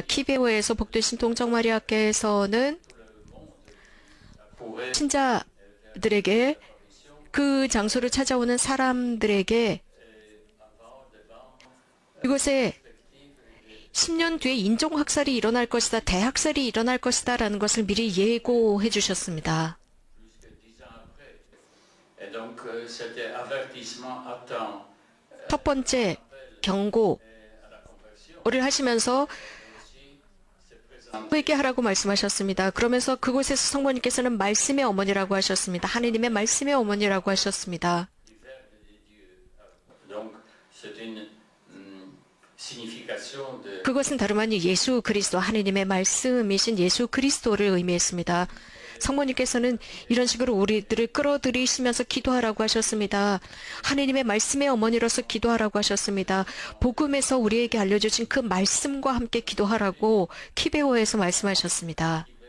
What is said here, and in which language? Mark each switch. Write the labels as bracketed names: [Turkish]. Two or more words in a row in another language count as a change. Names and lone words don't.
[Korean] 키베오에서 복되신 동정 마리아께서는 신자들에게 그 장소를 찾아오는 사람들에게 이곳에 10년 뒤에 인종학살이 일어날 것이다, 대학살이 일어날 것이다 라는 것을 미리 예고해 주셨습니다. [French] Et donc, c'était avertissement à temps [Korean] 첫 번째 경고를 하시면서 회개하라고 말씀하셨습니다. 그러면서 그곳에서 성모님께서는 말씀의 어머니라고 하셨습니다. 하느님의 말씀의 어머니라고 하셨습니다. [French] Donc, c'est une signification de [Korean] 그것은 다름 아닌 예수 그리스도, 하느님의 말씀이신 예수 그리스도를 의미했습니다. 성모님께서는 이런 식으로 우리들을 끌어들이시면서 기도하라고 하셨습니다. 하느님의 말씀의 어머니로서 기도하라고 하셨습니다. 복음에서 우리에게 알려주신 그 말씀과 함께 기도하라고 키베호에서 말씀하셨습니다.